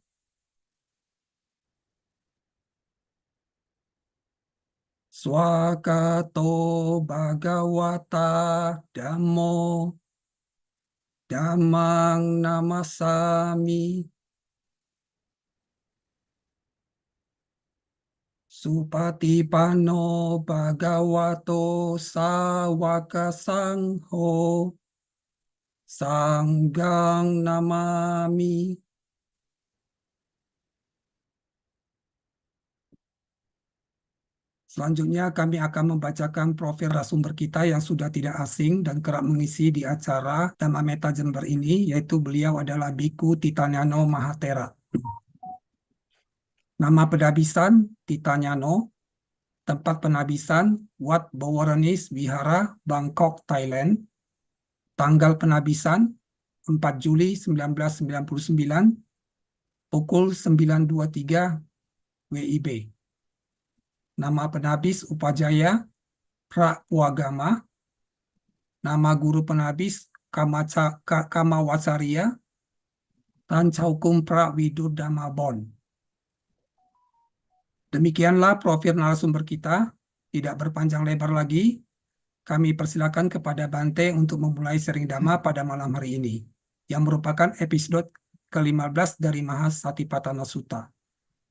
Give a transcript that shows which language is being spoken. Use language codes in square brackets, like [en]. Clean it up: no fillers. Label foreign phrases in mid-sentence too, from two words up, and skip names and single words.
[pi] Swakato Bhagawata Dhammo Dhammang Namasami. Supatipanno Bhagavato Sawaka Sangho Sanghang Namami. [id] Selanjutnya kami akan membacakan profil narasumber kita yang sudah tidak asing dan kerap mengisi di acara Dhamma Meta Jember ini, yaitu beliau adalah Biku Titanyano Mahatera. Nama penabisan Titanyano, tempat penabisan Wat Bowaranis Vihara, Bangkok, Thailand. Tanggal penabisan 4 Juli 1999, pukul 9.23 WIB. Nama penabis Upajaya Prapuagama. Nama guru penabis Kamawacarya Tancaukum Prawidudama Bon. Demikianlah profil narasumber kita. Tidak berpanjang lebar lagi, kami persilakan kepada Bante untuk memulai sharing Dhamma pada malam hari ini, yang merupakan episode ke-15 dari Mahasatipatthana Sutta.